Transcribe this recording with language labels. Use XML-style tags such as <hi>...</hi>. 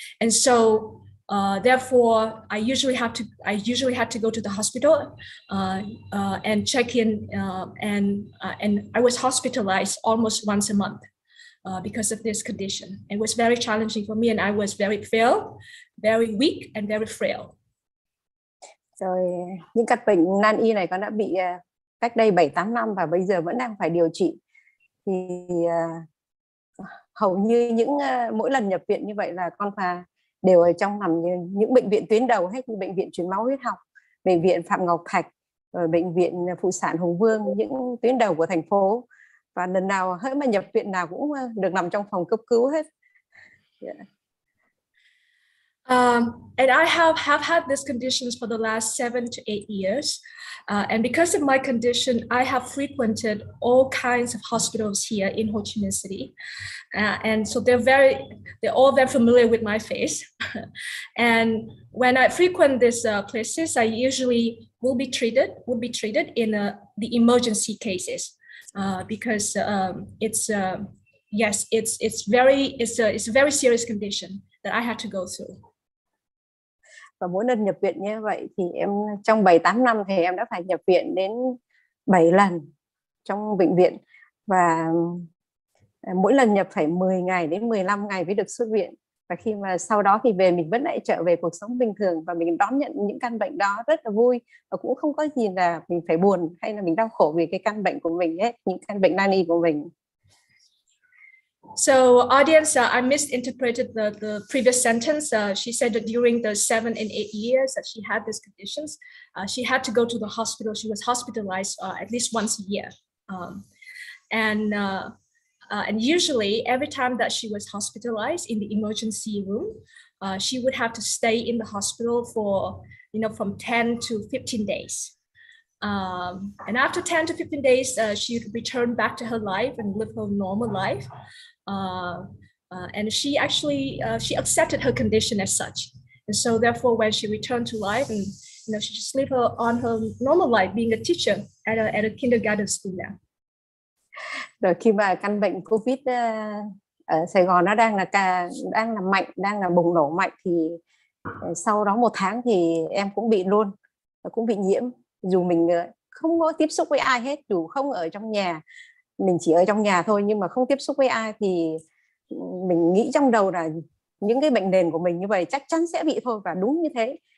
<en>And so therefore, I usually had to go to the hospital and check in, and I was hospitalized almost once a month because of this condition. It was very challenging for me, and I was very very weak and very frail.</en> <vi>Rồi những căn bệnh nan y này con đã bị cách đây 7-8 năm và bây giờ vẫn đang phải điều trị. Thì hầu như mỗi lần nhập viện như vậy là con phải đều ở trong nằm những bệnh viện tuyến đầu hết, như bệnh viện truyền máu huyết học, bệnh viện Phạm Ngọc Thạch, rồi bệnh viện Phụ sản Hùng Vương, những tuyến đầu của thành phố. Và lần nào hễ mà nhập viện nào cũng được nằm trong phòng cấp cứu hết.</vi> <en>Yeah. And I have had these conditions for the last 7 to 8 years. And because of my condition, I have frequented all kinds of hospitals here in Ho Chi Minh City. And so they're all very familiar with my face. And when I frequent these places, I usually will be treated in the emergency cases, because it's a very serious condition that I had to go through.</en> <vi>Và mỗi lần nhập viện như vậy thì em trong 7-8 năm thì em đã phải nhập viện đến 7 lần trong bệnh viện, và mỗi lần nhập phải 10 ngày đến 15 ngày mới được xuất viện. Và khi mà sau đó thì về mình vẫn lại trở về cuộc sống bình thường, và mình đón nhận những căn bệnh đó rất là vui, và cũng không có gì là mình phải buồn hay là mình đau khổ vì cái căn bệnh của mình hết, những căn bệnh nan y của mình.</vi> <en>So audience, I misinterpreted the previous sentence. She said that during the 7 and 8 years that she had these conditions, she had to go to the hospital. She was hospitalized at least once a year. And usually every time that she was hospitalized in the emergency room, she would have to stay in the hospital for, from 10 to 15 days. And after 10 to 15 days, she would return back to her life and live her normal life. And she actually, she accepted her condition as such. And so therefore, when she returned to life, and she just lived on her normal life, being a teacher at a kindergarten school now.</en> <vi>Rồi khi mà căn bệnh Covid ở Sài Gòn nó đang là mạnh, đang là bùng nổ mạnh, thì sau đó 1 tháng thì em cũng bị luôn, cũng bị nhiễm. Dù mình không có tiếp xúc với ai hết, dù không ở trong nhà, mình chỉ ở trong nhà thôi nhưng mà không tiếp xúc với ai, thì mình nghĩ trong đầu là những cái bệnh nền của mình như vậy chắc chắn sẽ bị thôi, và đúng như thế.</vi>